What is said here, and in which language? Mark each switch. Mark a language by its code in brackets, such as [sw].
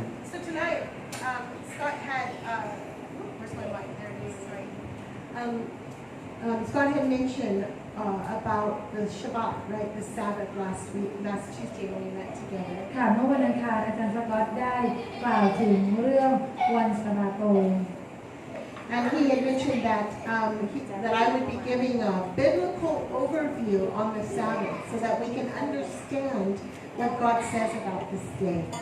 [en] So tonight, Scott had, where's my mic? There it is, right. Scott had mentioned about the Shabbat, right, the Sabbath last Tuesday when we met together. [th] ค่ะเมื่อวันอังคารอาจารย์สกอตได้กล่าวถึงเรื่องวันสะบาโต [en] And he had mentioned that that I would be giving a biblical overview on the Sabbath so that we can understand what God says about this day.